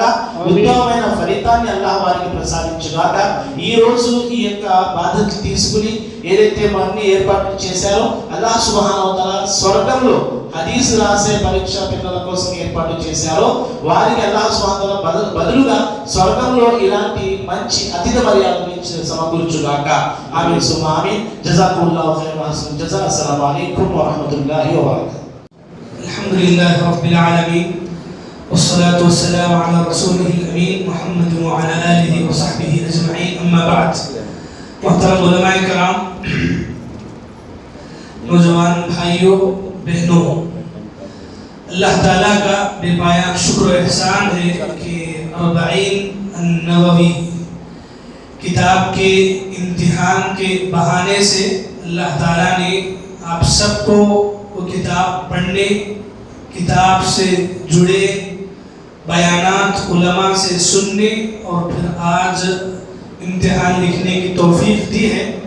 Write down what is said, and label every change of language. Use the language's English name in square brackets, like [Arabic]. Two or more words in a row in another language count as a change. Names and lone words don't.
[Telugu] ఉత్తమమైన ఫలితాన్ని అల్లాహ్ వారికి ప్రసాదించుగాక. ఈ రోజు ఈ యొక్క బాధ్యత తీసుకుని ఏదైతే అన్ని ఏర్పాట్లు చేశారో [Arabic] الله سبحانه وتعالى [Telugu] స్వర్గంలో హదీస్ రాసే పరీక్ష పిల్లల కోసం ఏర్పాటు చేశారో వారికి [Arabic] الله سبحانه وتعالى [Telugu] బదులుగా స్వర్గంలో ఇలాంటి మంచి అతిథి మర్యాదలు సమకూర్చుగాక. [Arabic] آمين ثم آمين. جزاكم الله خيرا وأحسن جزاء. السلام عليكم ورحمة الله وبركاته. الحمد لله رب العالمين والصلاة والسلام على رسوله الأمين محمد وعلى آله وصحبه أجمعين. أما بعد. [Urdu] محترم علماء کرام, نوجوان بھائیوں بہنوں, اللہ تعالیٰ کا بے پایا شکر و احسان ہے کہ اربعین النووی کتاب کے امتحان کے بہانے سے اللہ تعالیٰ نے آپ سب کو وہ کتاب پڑھنے, کتاب سے جڑے بیانات علماء سے سننے اور پھر آج امتحان لکھنے کی توفیق دی ہے.